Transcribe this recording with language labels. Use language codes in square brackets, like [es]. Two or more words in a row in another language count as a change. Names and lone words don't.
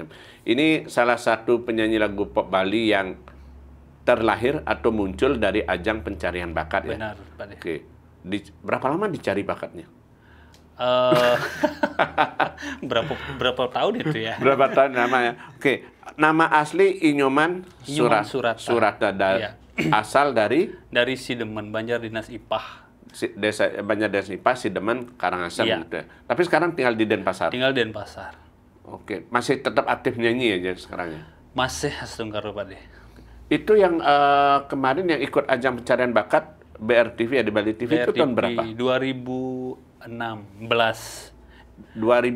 [id] Ini salah satu penyanyi lagu pop Bali yang terlahir atau muncul dari ajang pencarian bakat ya. Benar, Pak De. Oke. Berapa lama dicari bakatnya? Berapa tahun itu ya? Berapa tahun namanya? Oke, nama asli Inyoman Surata. Asal dari Sidemen, Banjar Dinas Ipah. Desa Banjar Dinas Ipah, Sidemen, Karangasem gitu ya. Tapi sekarang tinggal di Denpasar. Tinggal di Denpasar. Oke, masih tetap aktif nyanyi aja sekarang ya? Masih Astungkaro Pak De. Itu yang kemarin yang ikut ajang pencarian bakat BRTV ya, di Bali TV itu tahun berapa? 2016. 2006